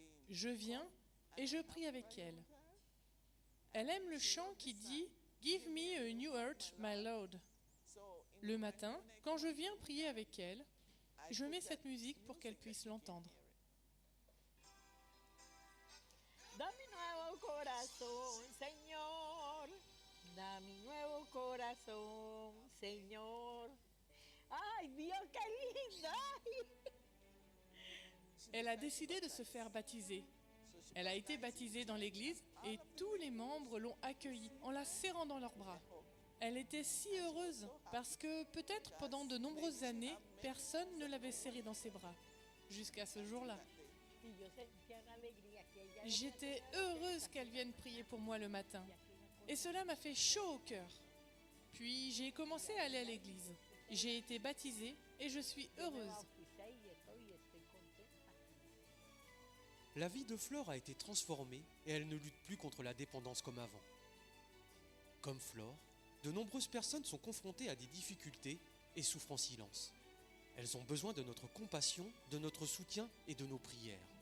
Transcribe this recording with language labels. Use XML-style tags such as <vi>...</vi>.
<fr>Je viens et je prie avec elle. Elle aime le chant qui dit «</fr> <en>Give me a new heart, my Lord ».</en> <fr>Le matin, quand je viens prier avec elle, je mets cette musique pour qu'elle puisse l'entendre.</fr> <es>Da mi nuevo corazón, Señor. Da mi nuevo corazón, Señor. Ay, Dios, qué linda.</es> <fr>Elle a décidé de se faire baptiser. Elle a été baptisée dans l'église et tous les membres l'ont accueillie en la serrant dans leurs bras. Elle était si heureuse parce que peut-être pendant de nombreuses années, personne ne l'avait serrée dans ses bras. Jusqu'à ce jour-là.</fr> <es>Y yo sentía una alegría que ella.</es> <fr>J'étais heureuse qu'elle vienne prier pour moi le matin. Et cela m'a fait chaud au cœur. Puis j'ai commencé à aller à l'église. J'ai été baptisée et je suis heureuse.</fr> <es>Bauticé y estoy contenta.</es> <fr>La vie de Flore a été transformée et elle ne lutte plus contre la dépendance comme avant. Comme Flore, de nombreuses personnes sont confrontées à des difficultés et souffrent en silence. Elles ont besoin de notre compassion, de notre soutien et de nos prières.</fr>